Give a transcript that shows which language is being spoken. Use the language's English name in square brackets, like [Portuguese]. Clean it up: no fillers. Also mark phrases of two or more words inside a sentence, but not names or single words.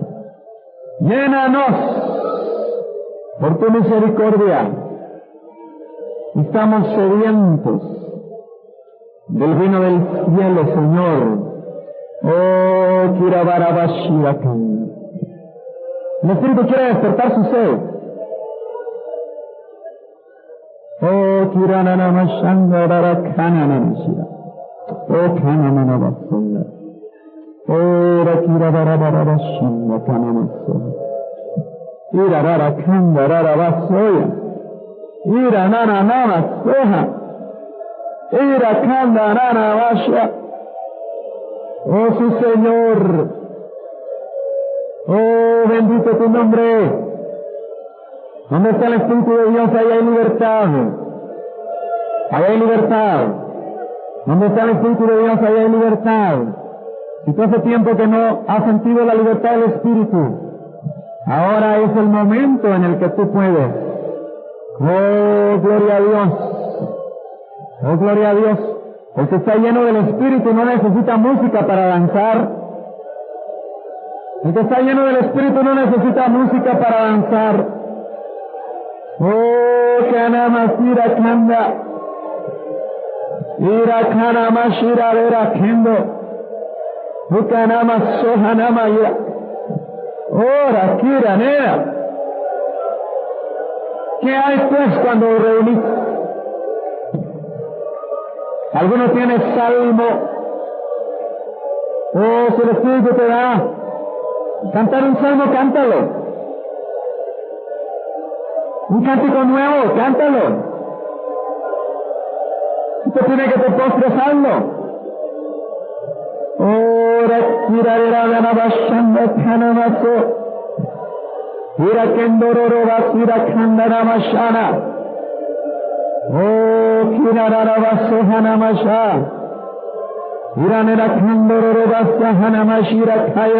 [Spanish] Llénanos por tu misericordia. Estamos sedientos del vino del cielo, Señor. Kirabarabashirakan. El Espíritu quiere despertar su sed. Kirananamashandararakananamashira. Kanananabasoya. Kirabarabashirakanamasoya. Irararakandararabasoya. Irananamasoja. Irakandararabasha. Sí, Señor. Bendito tu nombre. ¿Dónde está el Espíritu de Dios? Ahí hay libertad. Ahí hay libertad. ¿Dónde está el Espíritu de Dios? Ahí hay libertad. Si tú hace tiempo que no has sentido la libertad del Espíritu, ahora es el momento en el que tú puedes. Gloria a Dios. Gloria a Dios. El que está lleno del Espíritu no necesita música para danzar. El que está lleno del Espíritu no necesita música para danzar. Kanamasira Kanda. Ira Kanamashira Vera Kendo. Ukanamassohanamaya. Ora Kiranera. ¿Qué hay pues cuando reunís? ¿Alguno tiene salmo? Si el Espíritu te da cantar un salmo, cántalo. Un cántico nuevo, cántalo. Si te pide que te postres, hazlo. Ora kirarera ganabashanda kanamaso. Ira kendororo vasira kandaramashana. Kirararabasohanamasha. Iranera kandororo vasahanamashira kaya.